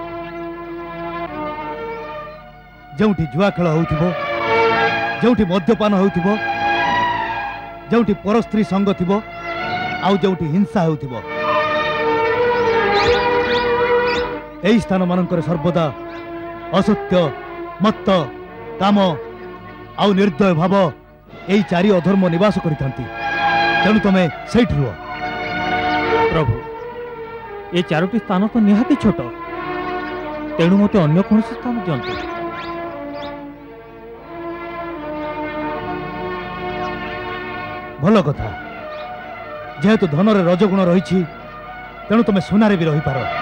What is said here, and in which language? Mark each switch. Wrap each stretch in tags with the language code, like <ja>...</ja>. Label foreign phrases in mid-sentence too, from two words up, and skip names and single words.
<or>ଯୋଉଠି ଜୁଆ ଖେଳ ହେଉଥିବ, ଯୋଉଠି ମଦ୍ୟପାନ ହେଉଥିବ, ଯୋଉଠି ପରସ୍ତ୍ରୀ ସଙ୍ଗ ଥିବ, ଆଉ ଯୋଉଠି ହିଂସା ହେଉଥିବ, ଏହି ସ୍ଥାନ ମାନଙ୍କରେ ସର୍ବଦା ଅସତ୍ୟ, ମତ୍ତ, କାମ ଆଉ ନିର୍ଦ୍ଦୟ ଭାବ ଏହି 4 ଅଧର୍ମ ନିବାସ କରିଥାନ୍ତି। ତେଣୁ ତମେ ସେଠି ରୁହ। ପ୍ରଭୁ ଏ 4ଟି ସ୍ଥାନ ତ ନିହାତି ଛୋଟ, ତେଣୁ ମତେ ଅନ୍ୟ କୌଣସି ସ୍ଥାନ ଦିଅନ୍ତୁ। ଭଲ କଥା, ଯେହେତୁ ଧନରେ ରଜଗୁଣ ରହେ, ତେଣୁ ତୁମେ ସୁନାରେ ବି ରହି ପାର।</or>